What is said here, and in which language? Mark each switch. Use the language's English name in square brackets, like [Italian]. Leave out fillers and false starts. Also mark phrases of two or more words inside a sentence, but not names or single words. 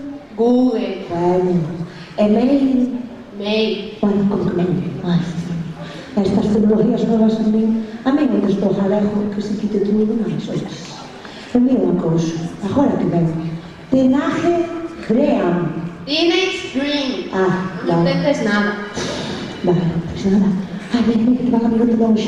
[Spanish] Google. Bueno. Email. Mail. Bueno, como que mail. [Galician] Ai, estas tecnologías novas a mí non destou galego que se quite tudo máis, oiches. Envía unha cousa, agora que ven. Tenaje Graham. Teenage Dream. [Spanish] vale. No entendés nada. Vale, pues nada. [Galician] Ai, mira, que van a mirar de longe.